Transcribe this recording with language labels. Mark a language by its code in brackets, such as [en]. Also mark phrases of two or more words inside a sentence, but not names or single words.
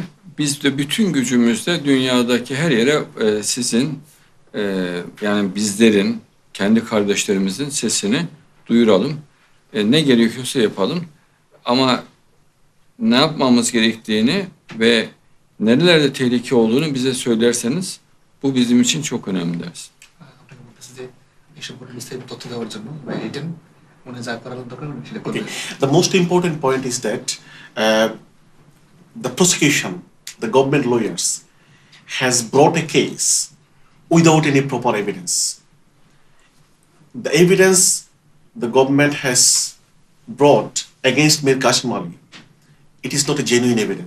[tr] Biz de bütün gücümüzle dünyadaki her yere sizin yani bizlerin, kendi kardeşlerimizin sesini duyuralım. Ne gerekiyorsa yapalım. Ama ne yapmamız gerektiğini ve nerelerde tehlike olduğunu bize söylerseniz bu bizim için çok önemli ders. [bn] আপনাকে বলতেছে যে এসব বিস্তারিত তথ্য দেওয়ার জন্য বা রিটেন মনে যা করার দরকার সেটা করবে। [en] The most important point is that the prosecution, the government lawyers, has brought a case without any proper evidence. The evidence the government has brought against Mir Qasim Ali, it is not a genuine evidence.